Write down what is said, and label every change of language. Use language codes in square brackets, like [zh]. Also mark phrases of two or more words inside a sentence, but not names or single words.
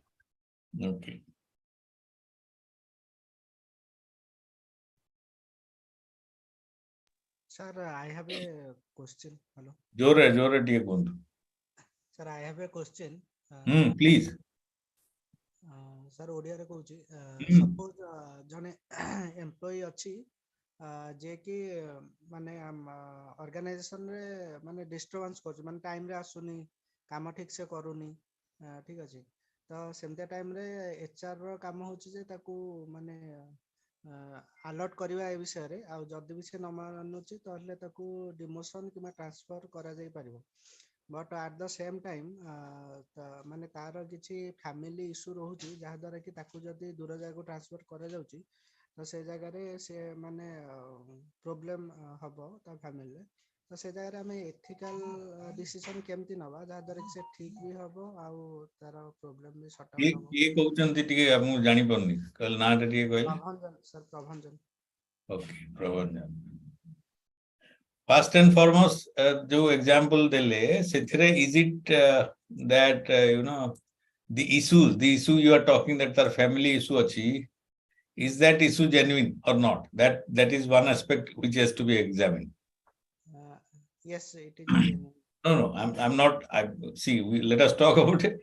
[en] Okay. Sir, I have a question. Hello. Jore tiye kundu. Sir, I have a question. Please. Sir, [or] ଓଡ଼ିଆ ରେ କହୁଛି suppose ଜଣେ employee ଅଛି ଯେ କି ମାନେ ଅର୍ଗାନାଇଜେସନ ରେ ମାନେ ଡିଷ୍ଟରବେନ୍ସ କରୁଛି, ମାନେ ଟାଇମ ରେ ଆସୁନି, କାମ ଠିକ ସେ କରୁନି, ଠିକ ଅଛି। ତ ସେମିତି ଟାଇମ ରେ ଏଚଆର ର କାମ ହେଉଛି ଯେ ତାକୁ ମାନେ ଆଲର୍ଟ କରିବା ଏ ବିଷୟ ରେ, ଆଉ ଯଦି ବି ସେ ନ ମାନୁଛି ତାହେଲେ ତାକୁ ଡିମୋସନ କିମ୍ବା ଟ୍ରାନ୍ସଫର କରା ଯାଇ ପାରିବ। [en] but at the same time [or] ମାନେ ତାର କିଛି [en] family issue [or] ରହୁଛି, ଯାହା ଦ୍ୱାରା କି ତାକୁ ଯଦି ଦୂର ଜାଗା ଟ୍ରାନ୍ସଫର କରା ଯାଉଛି, ତ ସେ ଜାଗା ରେ ସେ ମାନେ ପ୍ରବ୍ଲେମ ହେବ ତା ଫେମିଲି ରେ। ତ ସେ ଜାଗା ରେ ଆମେ [en] ethical decision [or] କେମିତି ନେବା, ଯାହା ଦ୍ୱାରା କି ସେ ଠିକ ବି ହେବ ଆଉ ତାର ପ୍ରବ୍ଲେମ ବି [en] sort out [or] ହେବ। ଏ କହୁଛନ୍ତି ଟିକେ ଆମେ ଜାଣି ପାରିନି କଣ ନା ଟିକେ କହିଲେ। प्रभंजन सर, प्रभंजन। [en] ओके, प्रभंजन। First and foremost, [or] ଯୋଉ example ଦେଲେ, ସେଥିରେ [en] is it that the issue you are talking, that our family issue achi, is that issue genuine or not? That is one aspect which has to be examined. Yes, it is genuine. No, I'm not. Let us talk about it.